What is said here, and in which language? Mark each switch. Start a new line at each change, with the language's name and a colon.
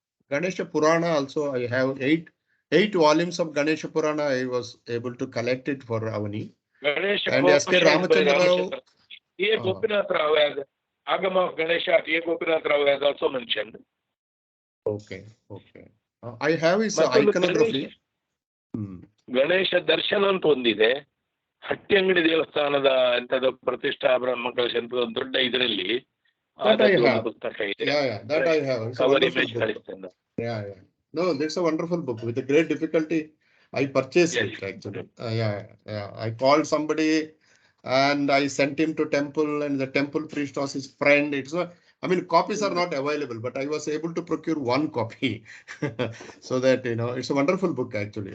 English: Ganesha Purana also I have 8 volumes of Ganesha Purana. I was able to collect it for Avani. And S.K. Ramachandra Rao. A. Gopinath Rao, as Agama of Ganesha, A. Gopinath Rao has also mentioned. Okay. I have his iconography.
Kannada: Ganesha Darshan ಅಂತ ಒಂದಿದೆ. ಹಟ್ಟಿಯಂಗಡಿ ದೇವಸ್ಥಾನದ ಎಂತದ ಪ್ರತಿಷ್ಠಾ ಬ್ರಹ್ಮಕಲಶ ಅಂತ ಒಂದು ದೊಡ್ಡ ಇದರಲ್ಲಿ ಪುಸ್ತಕ ಇದೆ.
English: That I have.
Kannada: Cover image ಕಳಿಸ್ತೇನೆ.
English: Yeah. No, that's a wonderful book. With a great difficulty, I purchased it actually. I called somebody and I sent him to temple, and the temple priest was his friend. Copies are not available, but I was able to procure one copy. So that, it's a wonderful book actually.